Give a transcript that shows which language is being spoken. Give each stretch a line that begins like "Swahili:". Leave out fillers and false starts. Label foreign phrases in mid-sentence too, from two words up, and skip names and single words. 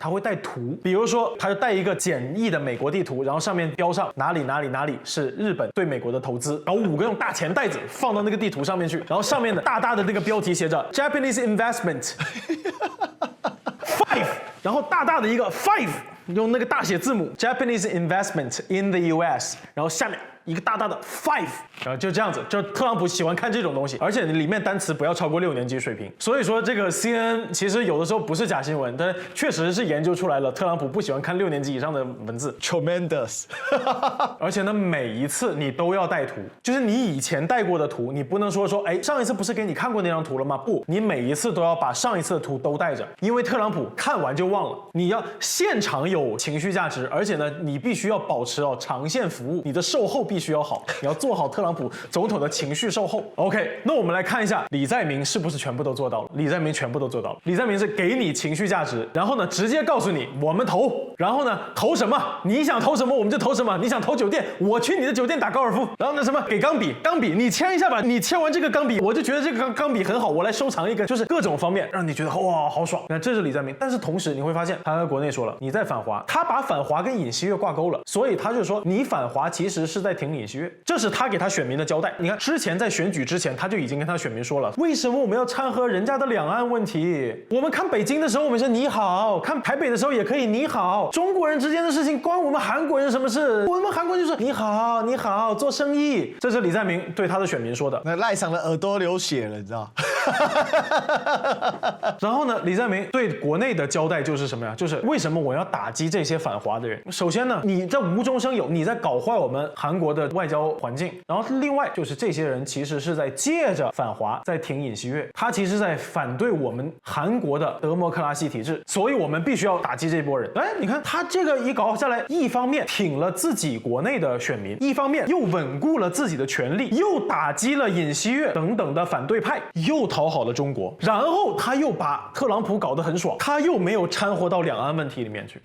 Chinese: 他會帶圖，比如說他就帶一個簡易的美國地圖，然後上面標上哪裡哪裡哪裡是日本對美國的投資，然後5個用大錢袋子放到那個地圖上面去，然後上面的大大的那個標題寫着
English: Japanese investment
Chinese: 5，然後大大的一個5，用那個大寫字母
English: Japanese investment in the US，
Chinese: 然後下面一個大大的5，然後就這樣子，就特朗普喜歡看這種東西，而且裡面單詞不要超過6年級水平。所以說這個 CNN 其實有的時候不是假新聞，但確實是研究出來了，特朗普不喜歡看6年級以上的文字。 Tremendous 而且呢，每一次你都要帶圖，就是你以前帶過的圖，你不能說哎，上一次不是給你看過那張圖了嗎？不，你每一次都要把上一次的圖都帶着，因為特朗普看完就忘了。你要現場有情緒價值，而且呢，你必須要保持長線服務，你的售後必須要好，你要做好特朗普總統的情緒售後。OK，那我們來看一下李在明是不是全部都做到了？李在明全部都做到了。李在明是給你情緒價值，然後呢，直接告訴你我們投，然後呢，投什麼？你想投什麼我們就投什麼。你想投酒店，我去你的酒店打高爾夫。然後呢，什麼給鋼筆，你簽一下吧。你簽完這個鋼筆，我就覺得這個鋼筆很好，我來收藏一個，就是各種方面讓你覺得哇好爽。那這是李在明，但是同時你會發現他在國內說了，你在反華，他把反華跟尹錫悅掛鈎了，所以他就說你反華其實是在挺挺尹錫悅，這是他給他選民的交代。你看，之前在選舉之前，他就已經跟他選民說了，為什麼我們要摻和人家的兩岸問題？我們看北京的時候，我們是你好；看台北的時候也可以你好。中國人之間的事情關我們韓國人什麼事？我們韓國人就是你好，你好，做生意。這是李在明對他的選民說的。那賴上的耳朵流血了，你知道？然後呢，李在明對國內的交代就是什麼呀？就是為什麼我要打擊這些反華的人？首先呢，你在無中生有，你在搞壞我們韓國的外交環境。然後另外就是這些人其實是在借着反華在挺尹錫悅，他其實在反對我們韓國的德摩克拉西體制，所以我們必須要打擊這波人。哎，你看他這個一搞下來，一方面挺了自己國內的選民，一方面又穩固了自己的權力，又打擊了尹錫悅等等的反對派，又討好了中國，然後他又把特朗普搞得很爽，他又沒有摻和到两岸問題裡面去。